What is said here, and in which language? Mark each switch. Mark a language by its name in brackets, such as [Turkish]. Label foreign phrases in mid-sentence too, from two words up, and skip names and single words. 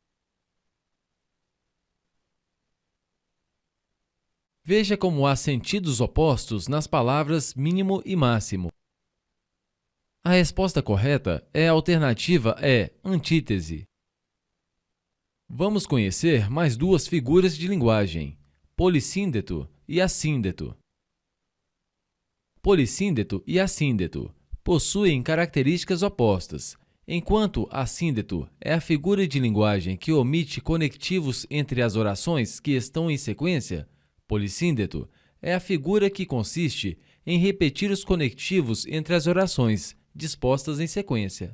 [Portuguese] Veja como há sentidos opostos nas palavras mínimo e máximo. A resposta correta é a alternativa E, antítese. Vamos conhecer mais duas figuras de linguagem, polissíndeto e assíndeto. Polissíndeto e assíndeto possuem características opostas. Enquanto assíndeto é a figura de linguagem que omite conectivos entre as orações que estão em sequência, polissíndeto é a figura que consiste em repetir os conectivos entre as orações dispostas em sequência.